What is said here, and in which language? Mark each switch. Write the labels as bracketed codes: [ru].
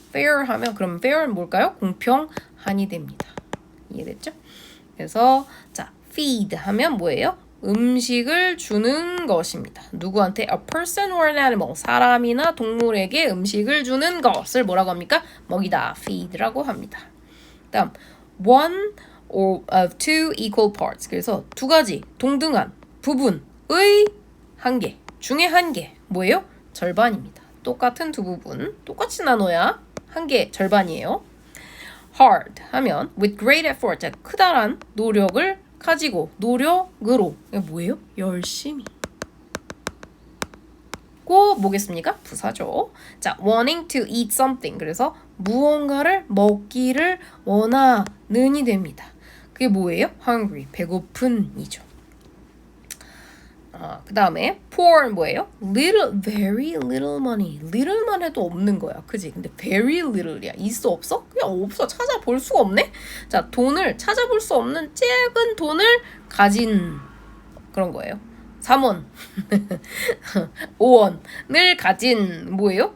[ko] fair 하면 그럼 fair는 뭘까요? 공평한이 됩니다. 이해됐죠? 그래서 자, feed 하면 뭐예요? 음식을 주는 것입니다. 누구한테? [en] A person or an animal. [ko] 사람이나 동물에게 음식을 주는 것을 뭐라고 합니까? 먹이다. feed라고 합니다. [en] 다음 one or of two equal parts. [ko] 그래서 두 가지 동등한 부분의 한 개 중에 한 개 뭐예요? 절반입니다. 똑같은 두 부분 똑같이 나눠야 한 개 절반이에요. [en] hard 하면 with great effort. [ko] 크다란 노력을 가지고 노력으로 이게 뭐예요? 열심히. 고 뭐겠습니까? 부사죠. [en] 자, wanting to eat something. [ko] 그래서 무언가를 먹기를 원하는이 됩니다. 그게 뭐예요? hungry. 배고픈이죠. 그 다음에 poor 뭐예요? [en] little, very little money. [ko] little만 해도 없는 거야. 그지? 근데 very little이야. 있어 없어? 그냥 없어. 찾아볼 수가 없네? 자, 돈을 찾아볼 수 없는 작은 돈을 가진 그런 거예요. 3원, 5원을 가진 뭐예요?